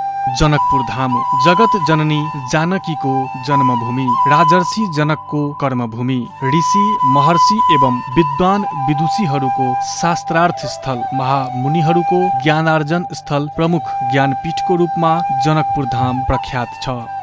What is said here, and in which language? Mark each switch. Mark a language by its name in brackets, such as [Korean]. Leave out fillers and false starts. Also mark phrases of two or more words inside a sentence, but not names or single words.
[Nepali] जनकपुर धाम जगत जननी जानकीको जन्मभूमि, राजर्षि जनकको कर्मभूमि, ऋषि महर्षि एवं विद्वान विदुषीहरूको शास्त्रार्थ स्थल, महामुनिहरूको ज्ञानार्जन स्थल, प्रमुख ज्ञानपीठको रूपमा जनकपुर धाम प्रख्यात छ।